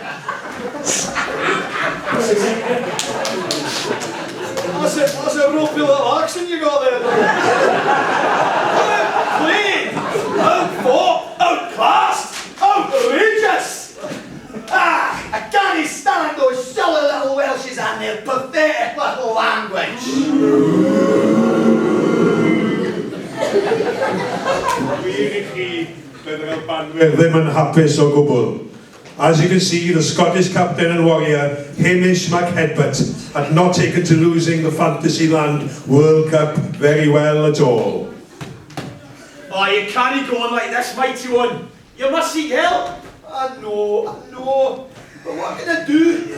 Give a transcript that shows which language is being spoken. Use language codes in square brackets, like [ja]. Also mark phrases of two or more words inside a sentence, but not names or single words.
[en] That's a ropey little accent you got there. Outplayed, outfought, outclassed, outrageous. I can't stand those silly little Welshes and their pathetic little language. [cy] Wir I chi, byddai'r Albanwyr ddim yn hapus o gwbl. [en] As you can see, the Scottish captain and warrior, Hamish McHedbert, had not taken to losing the Fantasyland World Cup very well at all. Oh, you can't go on like this, mighty one. You must seek help. I know. But what can I do?